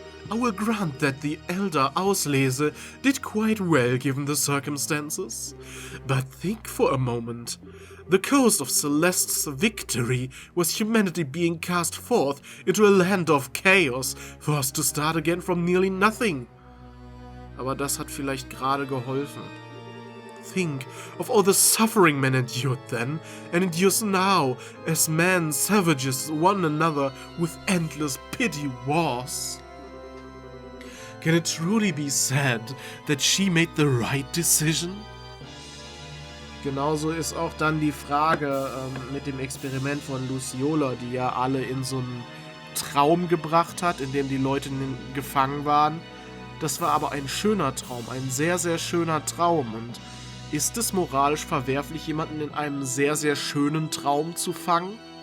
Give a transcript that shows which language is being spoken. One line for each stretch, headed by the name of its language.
English: I will grant that the elder Auslese did quite well given the circumstances. But think for a moment. The cause of Celeste's victory was humanity being cast forth into a land of chaos, forced to start again from nearly nothing.
German: Aber das hat vielleicht gerade geholfen.
English: Think of all the suffering man endured then, and endures now, as man savages one another with endless pity wars. Can it truly be said that she made the right decision?
German: Genauso ist auch dann die Frage mit dem Experiment von Luciola, die ja alle in so einen Traum gebracht hat, in dem die Leute gefangen waren. Das war aber ein schöner Traum, ein sehr, sehr schöner Traum. Und ist es moralisch verwerflich, jemanden in einem sehr, sehr schönen Traum zu fangen?